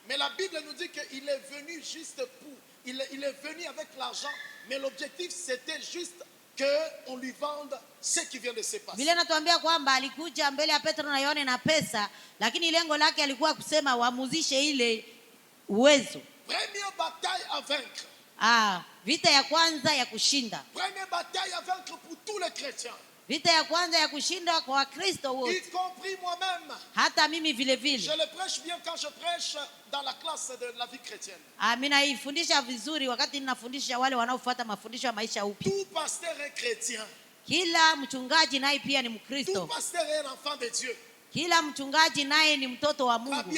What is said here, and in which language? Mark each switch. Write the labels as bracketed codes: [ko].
[fr] Mais la Bible nous dit qu'il est venu juste pour, il est venu avec l'argent, mais l'objectif c'était juste qu'on lui vende ce qui vient de se passer. [sw] Biblia inatuambia kwamba alikuja mbele ya Petro na Yohane na pesa, lakini lengo lake alikuwa kusema wamuzishe ile uwezo. [fr] Première bataille à vaincre. [sw] Vita ya kwanza ya kushinda. [fr] Première bataille à vaincre pour tous les chrétiens. [sw] Vita ya kwanza ya kushinda kwa Wakristo wote. [fr] Y compris moi-même. [sw] Hata mimi vile vile. [fr] Je le prêche bien quand je prêche dans la classe de la vie chrétienne. [sw] Mimi naifundisha vizuri wakati ninafundisha wale wanaofuata mafundisho ya maisha upya. [fr] Tout pasteur est chrétien. [sw] Kila mchungaji naye pia ni Mkristo. [fr] Tout pasteur est un enfant de Dieu. [sw] Kila mchungaji naye ni mtoto wa Mungu.